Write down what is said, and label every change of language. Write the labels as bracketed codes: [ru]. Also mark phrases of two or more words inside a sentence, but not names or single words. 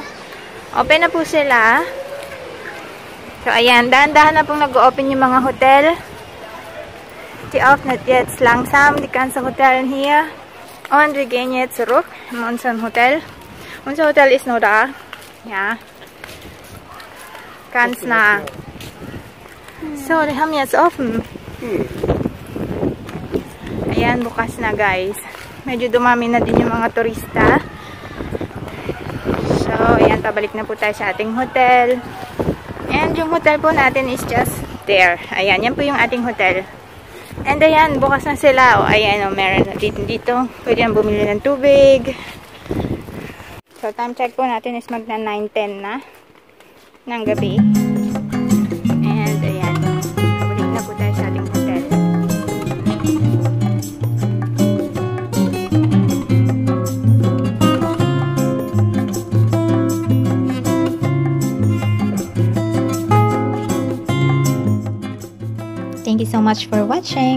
[tl] Open na po sila. So ayan, dahan-dahan na pong nag-open yung mga hotel. [de] Die öffnet jetzt langsam die ganze Hotel hier. Und wir gehen jetzt zurück in unser Hotel. Unser Hotel ist nur da. Ja. Ganz nah. So, die haben jetzt offen. [tl] Ayan, bukas na guys. Medyo dumami na din yung mga turista. So, ayan, pabalik na po tayo sa ating hotel. And yung hotel po natin [en] is just there. [tl] Ayan, yan po yung ating hotel. And ayan, bukas na sila. O, ayan, o, meron na dito. Pwede nang bumili ng tubig. So, [en] time check [tl] po natin is magna 9:10 na ng gabi. And ayan, pabalik na po tayo sa ating hotel. [en] Thank you so much for watching.